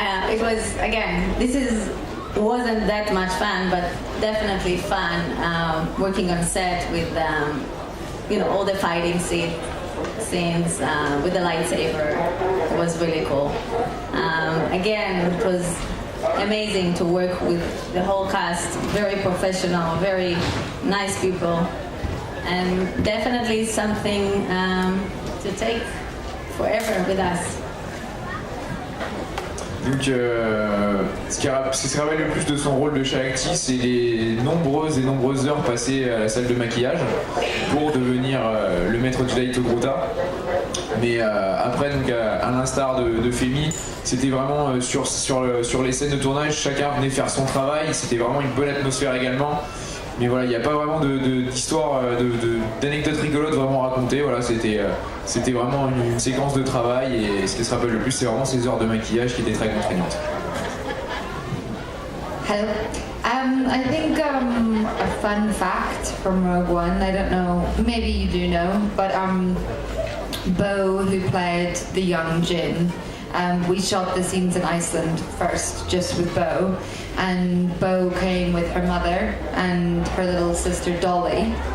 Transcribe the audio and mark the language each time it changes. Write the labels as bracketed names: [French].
[English] It was, again, wasn't that much fun, but definitely fun working on set with all the fighting scenes with the lightsaber. It was really cool. Again, it was amazing to work with the whole cast, very professional, very nice people, and definitely something to take forever with us. [French] Donc ce qui se rappelle le plus de son rôle de Shakti, c'est les nombreuses et nombreuses heures passées à la salle de maquillage pour devenir le maître Jedi Togruta. Mais après, donc, à l'instar de Femi, c'était vraiment sur les scènes de tournage, chacun venait faire son travail, c'était vraiment une bonne atmosphère également. Mais voilà, il n'y a pas vraiment d'histoire, d'anecdotes rigolotes vraiment racontées. Voilà, c'était vraiment une séquence de travail et ce qui se rappelle le plus, c'est vraiment ces heures de maquillage qui étaient très contraignantes. [English] Hello. I think a fun fact from Rogue One, I don't know, maybe you do know, but Bo, who played the young Jin, we shot the scenes in Iceland first, just with Bo, and Bo came with her mother and her little sister Dolly.